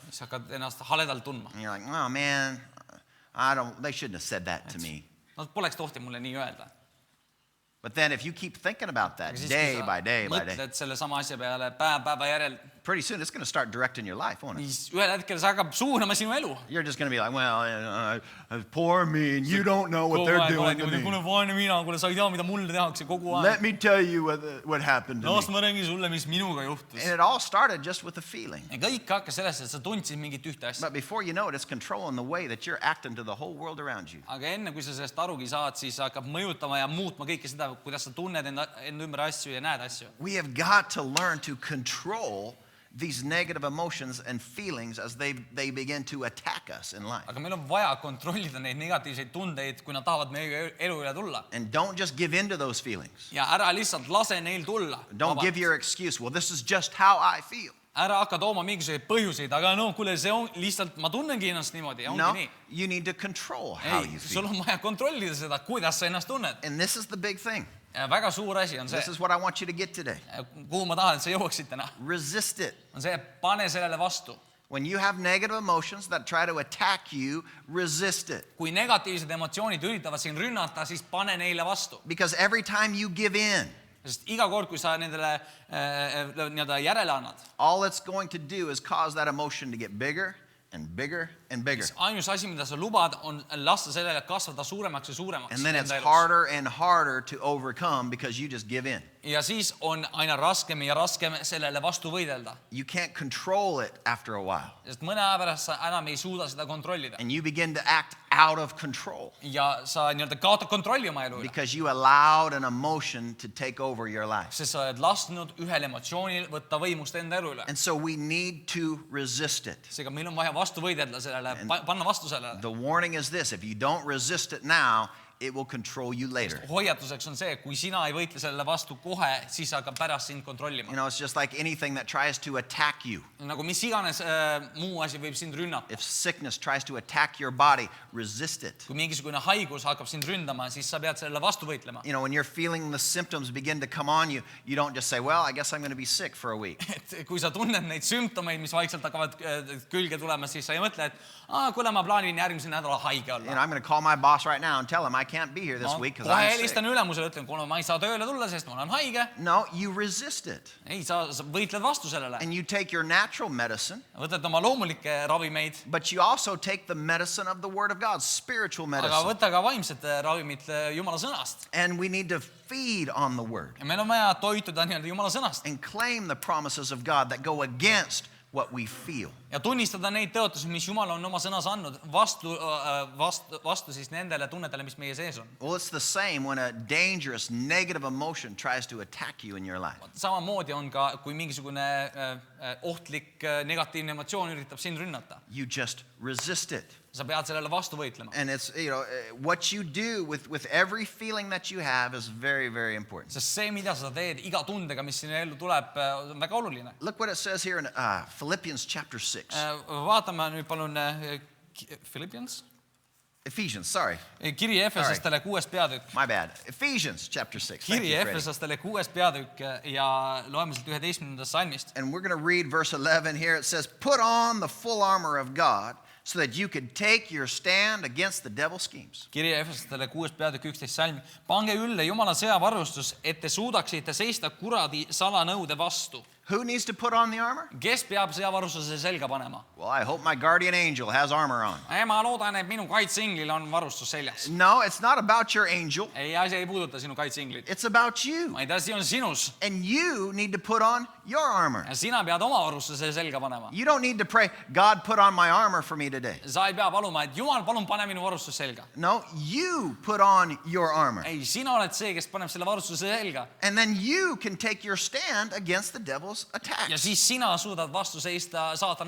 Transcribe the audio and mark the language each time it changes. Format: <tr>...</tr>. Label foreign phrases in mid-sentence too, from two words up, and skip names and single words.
<et>Siis hakkad ennast haledalt tundma.</et> <en>And you're like, oh man, they shouldn't have said that to me.</en> <et>Nad poleks tohti mulle nii öelda.</et> <en>But then if you keep thinking about that</en> <et>Aga siis,</et> <en>day</en> <et>kui</et> <en>by</en> <et>sa</et> <en>day by day,</en> <et>mõtled selle sama asja peale päeva järel,</et> <en>pretty soon it's going to start directing your life, won't it?</en> <et>siis ühel hetkel see hakkab suunama sinu elu.</et> <en>You're just going to be like, well, poor me, and you don't know what they're doing to me.</en> <et>Kuule vaene mina, kuule sa ei tea, mida mulle tehakse kogu aeg.</et> <en>Let me tell you what happened to</en> <et>Las</et> <en>me.</en> <et>ma räägin sulle, mis minuga juhtus.</et> <en>And it all started just with a feeling.</en> <et>Ja kõik hakkas sellest, et sa tundsid mingit ühte asja.</et> <en>But before you know it, it's controlling the way that you're acting to the whole world around you.</en> <et>Aga enne, kui sa sellest arugi saad, siis hakkab mõjutama ja muutma kõike seda, kuidas sa tunned enda ümber asju ja näed asju.</et> <en>We have got to learn to control these negative emotions and feelings as they begin to attack us in life.</en> <et>Aga meil on vaja kontrollida neid negatiivseid tundeid, kui nad tahavad meie elu üle tulla.</et> <en>And don't just give in to those feelings.</en> <et>Ja ära lihtsalt lase neil tulla.</et> <en>Don't give your excuse, well, this is just how I feel.</en> <et>Ära hakka tooma mingisuguseid põhjuseid, aga no kuule, see on lihtsalt, ma tunnengi ennast niimoodi ja ongi</et> <en>No,</en> <et>nii.</et> <en>you need to control how</en> <et>Ei,</et> <en>you</en> <et>sul</et> <en>feel.</en> <et>on vaja kontrollida seda, kuidas sa ennast tunned.</et> <en>And this is the big thing.</en> <et>Väga suur asi on see,</et> <en>This is what I want you to get today.</en> <et>kuhu ma tahan, et sa jõuaksid täna.</et> <en>Resist it.</en> <et>On see, pane sellele vastu.</et> <en>When you have negative emotions that try to attack you, resist it.</en> <et>Kui negatiivsed emotsioonid üritavad sind rünnata, siis pane neile vastu.</et> <en>Because every time you give in,</en> <et>Sest iga kord, kui sa nendele nii-öelda järele annad,</et> <en>all it's going to do is cause that emotion to get bigger and bigger and bigger.</en> <et>siis ainus asi, mida sa lubad, on lasta sellele kasvada suuremaks ja suuremaks.</et> <en>And then it's</en> <et>enda elus.</et> <en>harder and harder to overcome because you just give in.</en> <et>Ja siis on aina raskem ja raskem sellele vastu võidelda.</et> <en>You can't control it after a while.</en> <et>Sest mõne aja pärast sa enam ei suuda seda kontrollida.</et> <en>And you begin to act out of control</en> <et>Ja sa nii-öelda kaotad kontrolli oma elu üle.</et> <en>because you allowed an emotion to take over your life.</en> <et>Sest sa oled lasknud ühel emotsioonil võtta võimust enda elu üle.</et> <en>And so we need to resist it.</en> <et>Seega meil on vaja vastu võidelda sellele, panna vastu sellele.</et> <en>The warning is this, if you don't resist it now, it will control you later.</en> <et>Hoiatuseks on see, kui sina ei võitle sellele vastu kohe, siis hakkab pärast sind kontrollima.</et> <en>You know, it's just like anything that tries to attack you.</en> <et>Nagu mis iganes muu asi võib sind rünnata.</et> <en>If sickness tries to attack your body, resist it.</en> <et>Kui mingisugune haigus hakkab sind ründama, siis sa pead sellele vastu võitlema.</et> <en>You know, when you're feeling the symptoms begin to come on you, you don't just say, well, I guess I'm going to be sick for a week.</en> <et>Et kui sa tunned neid sümptomeid, mis vaikselt hakkavad külge tulema, siis sa ei mõtle, et kuule, ma plaanin järgmise nädala haige</et> <en>You know,</en> <et>olla.</et> <en>I'm going to call my boss right now and tell him I can't be here this week because</en> <et>Kohe</et> <en>I'm sick.</en> <et>helistan ülemusele, ütlen, kuna ma ei saa tööle tulla, sest ma olen haige.</et> <en>No, you resist it.</en> <et>Ei, sa võitled vastu sellele.</et> <en>And you take your natural medicine,</en> <et>Võtad oma loomulikke ravimeid,</et> <en>but you also take the medicine of the Word of God, spiritual</en> <et>aga</et> <en>medicine.</en> <et>võta ka vaimsed ravimid Jumala sõnast.</et> <en>And we need to feed on the Word</en> <et>Ja meil on vaja toituda nii-öelda Jumala sõnast</et> <en>and claim the promises of God that go against what we feel.</en> <et>ja tunnistada neid tõotusi, mis Jumal on oma sõnas andnud vastu siis nendele tunnetele, mis meie sees on.</et> <en>Well, it's the same when a dangerous, negative emotion tries to attack you in your life.</en> <et>Samamoodi on ka, kui mingisugune ohtlik negatiivne emotsioon üritab sind rünnata.</et> <en>You just resist it.</en> <et>Sa pead sellele vastu võitlema.</et> <en>And it's, you know, what you do with every feeling that you have is very, very important.</en> <et>Sest see, mida sa teed iga tundega, mis sinu ellu tuleb, on väga oluline.</et> <en>Look what it says here in Philippians chapter 6.</en> <et>Vaatame nüüd palun Philippians.</et> <en>Ephesians, sorry.</en> <et>Kiri Efesastele 6. peatükk.</et> <en>My bad. Ephesians chapter 6. Thank</en> <et>Kiri</et> <en>you, Freddie.</en> <et>Efesastele 6. peatükk ja loeme sealt 11. salmist.</et> <en>And we're going to read verse 11 here. It says, put on the full armor of God so that you can take your stand against the devil's schemes.</en> <et>Kiri Efesastele 6. peatükk 11. salm. Pange ülle Jumala sõjavarustus, et te suudaksite seista kuradi salanõude vastu.</et> <en>Who needs to put on the armor?</en> <et>kes peab sõjavarustuse selga panema?</et> <en>Well, I hope my guardian angel has armor on.</en> <et>Ma loodan, et minu kaitseinglil on varustus seljas.</et> <en>No, it's not about your angel.</en> <et>ei, asi ei puuduta sinu kaitseinglit.</et> <en>It's about you.</en> <et>ma ei tea, see on sinus.</et> <en>And you need to put on your armor.</en> <et>ja sina pead oma varustuse selga panema.</et> <en>You don't need to pray, God, put on my armor for me today.</en> <et>sa ei pea paluma, et Jumal, palun pane minu varustus selga.</et> <en>No, you put on your armor.</en> <et>ei, sina oled see, kes paneb selle varustuse selga.</et> <en>And then you can take your stand against the devil's</en> <et>ja</et> <en>attacks.</en> <et>siis sina suudad vastu seista saatana</et>